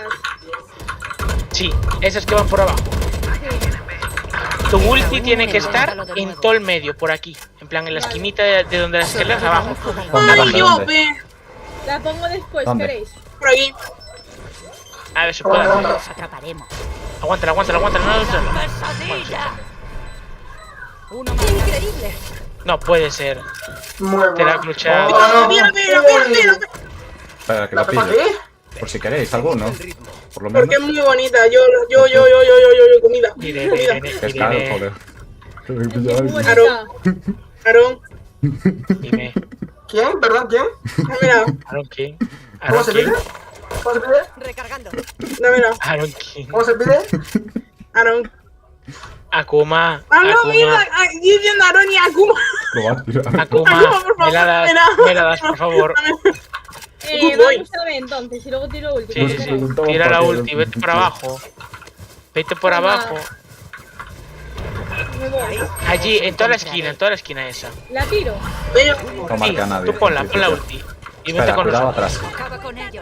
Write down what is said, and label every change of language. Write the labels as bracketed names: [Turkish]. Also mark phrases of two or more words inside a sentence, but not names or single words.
[Spanish] Sí, esas que van por abajo. Tu ulti tiene que estar en todo el medio, por aquí. En plan, en la esquinita de donde las escaleras abajo. Ay, ¿Dónde? yo, ¿Dónde? ve. La pongo después, ¿Dónde? ¿queréis? Por aquí. A ver, se puede hacer. Los atraparemos. Aguántala, aguántala, aguántala. No, ¡Pesadilla! Uno más. Increíble. no puede ser. Muy Te la bueno. clucha. Oh, Mira, Espera, que ¿La la tengo pille. aquí? Por si queréis alguno. Por lo porque es menos. muy bonita. Yo, comida. Irene, Comida. Irene, Es caro, Irene. joder. Es que es muy bonita. Aarón, Dime. ¿Quién? ¿Perdón? ¿Quién? dámela, ¿Aaron quién? ¿Cómo ¿Aaron se pide? quién? ¿Cómo se pide? Recargando. dámela. ¿Aaron quién? ¿Cómo se pide? Aarón. Akuma. Ah, no, mira, Akuma. aquí diciendo Aarón y Akuma. Lo va a tirar. Akuma. por favor, Me la das, me la das, por favor. [English] Good boy. [Spanish] Vamos a ver entonces y luego tiro ulti. Sí, ¿cómo sí, sí. queréis? Preguntaba Tira la por qué. ulti, vete por abajo. Vete por abajo. Me voy. Allí, en toda la esquina esa. La tiro. Oye, No Sí, marca a nadie. tú ponla en principio. ulti. Y vete Espera, con cuidado nosotros. atrás. Acaba con ellos.